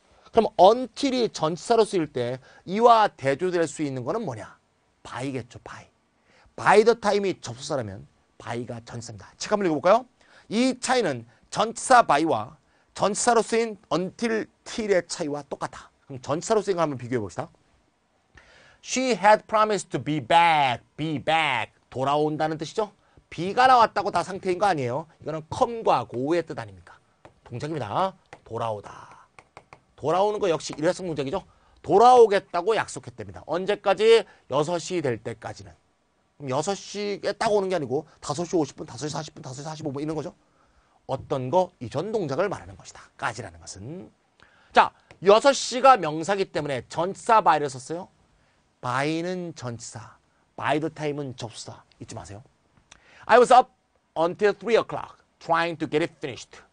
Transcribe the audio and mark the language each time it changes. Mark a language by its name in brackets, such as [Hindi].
[Korean] 그럼 until이 전치사로 쓰일 때 이와 대조될 수 있는 거는 뭐냐? by겠죠. by the time이 접속사라면 by가 전치사입니다. 책 한번 읽어볼까요? 이 차이는 전치사 by와 전치사로 쓰인 until, till의 차이와 똑같아. 그럼 전치사로 쓰인 거 한번 비교해 봅시다. [English] She had promised to be back. [Korean] 돌아온다는 뜻이죠. be가 나왔다고 다 상태인 거 아니에요. 이거는 come과 go의 뜻 아닙니까? 동작입니다. 돌아오다. 돌아오는 거 역시 일회성 동작이죠. 돌아오겠다고 약속했답니다. 언제까지? 6시 될 때까지는. 그럼 6시에 딱 오는 게 아니고 5시 50분, 5시 40분, 5시 45분 이런 거죠. 어떤 거? 이전 동작을 말하는 것이다. 까지라는 것은. 자, 6시가 명사기 때문에 전치사 by를 썼어요. by는 전치사, by the time은 접수사. 잊지 마세요. [English] I was up until 3 o'clock trying to get it finished.